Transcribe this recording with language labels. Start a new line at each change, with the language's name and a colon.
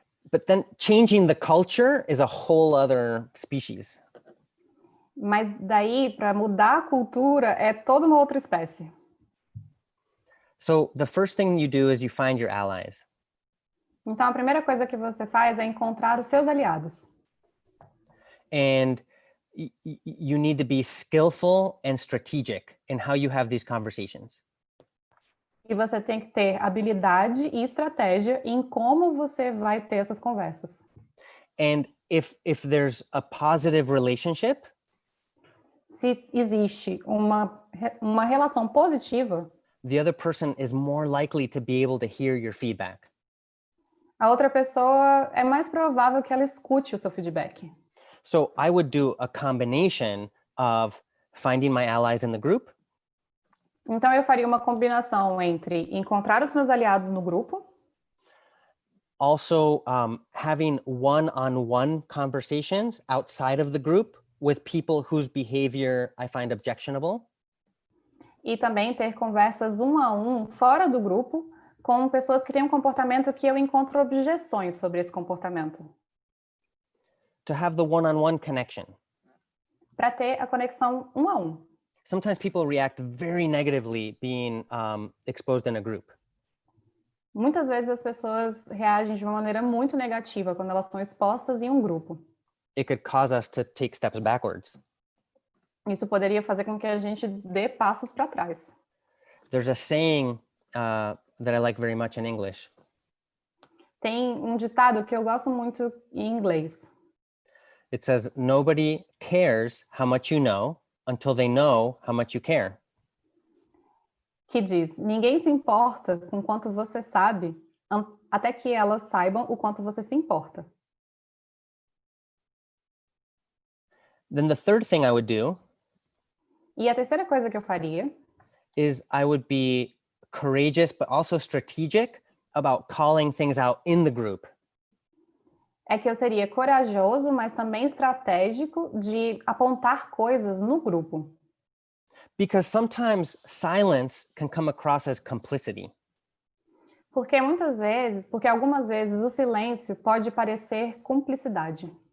English: But then changing the culture is a whole other species.
Portuguese: Mas daí, para mudar a cultura, é toda uma outra espécie.
English: So the first thing you do is you find your allies.
Portuguese: Então, a primeira coisa que você faz é encontrar os seus aliados.
English: And you need to be skillful and strategic in how you have these conversations.
Portuguese: E você tem que ter habilidade e estratégia em como você vai ter essas conversas.
English: And if there's a positive relationship,
Portuguese: se existe uma relação positiva,
English: the other person is more likely to be able to hear your feedback.
Portuguese: A outra pessoa é mais provável que ela escute o seu feedback.
English: So I would do a combination of finding my allies in the group.
Portuguese: Então eu faria uma combinação entre encontrar os meus aliados no grupo.
English: Also, having one-on-one conversations outside of the group with people whose behavior I find objectionable.
Portuguese: E também ter conversas um a um fora do grupo com pessoas que têm um comportamento que eu encontro objeções sobre esse comportamento.
English: To have the one-on-one connection.
Portuguese: Para ter a conexão um a um.
English: Sometimes people react very negatively being exposed in a group.
Portuguese: Muitas vezes as pessoas reagem de uma maneira muito negativa quando elas são expostas em um grupo.
English: It could cause us to take steps backwards.
Portuguese: Isso poderia fazer com que a gente dê passos para trás.
English: There's a saying that I like very much in English.
Portuguese: Tem um ditado que eu gosto muito em inglês.
English: It says, nobody cares how much you know until they know how much you care.
Portuguese: Que diz, ninguém se importa com quanto você sabe, até que elas saibam o quanto você se importa.
English: Then the third thing I would do
Portuguese: E a terceira coisa que eu faria
English: is I would be courageous but also strategic about calling things out in the group.
Portuguese: é que eu seria corajoso, mas também estratégico de apontar coisas no grupo.
English: Because sometimes silence can come across as complicity.
Portuguese: Porque algumas vezes o silêncio pode parecer cumplicidade.